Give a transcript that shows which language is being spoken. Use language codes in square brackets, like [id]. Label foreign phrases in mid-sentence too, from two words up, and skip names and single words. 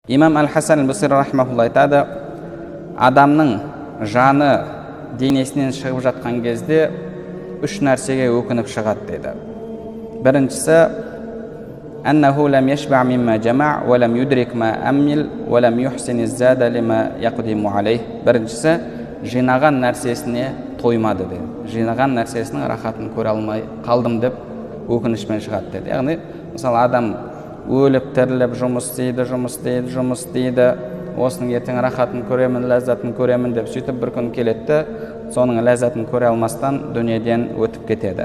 [kk] Имам Әл-Хасан Әл-Басри рахимахулла айтады, адамның жаны денесінен шығып жатқан кезде үш нәрсеге өкініп шығады деді. Біріншісі, [ar] أنه لم يشبع مما جمع ولم يدرك ما أمل ولم يحسن الزاد لما يقدم عليه. [kk] Біріншісі, жинаған нәрсесіне тоймады деді. Жинаған нәрсесінің рахатын көре алмай қалдым деп өкінішпен шығады деді. Яғни, мысалы адам өліп тіріліп жұмыс істейді, осының ертең рахатын көремін, ләззатын көремін деп сөйтіп бір күн келеді, соның ләззатын көре алмастан дүниеден өтіп кетеді.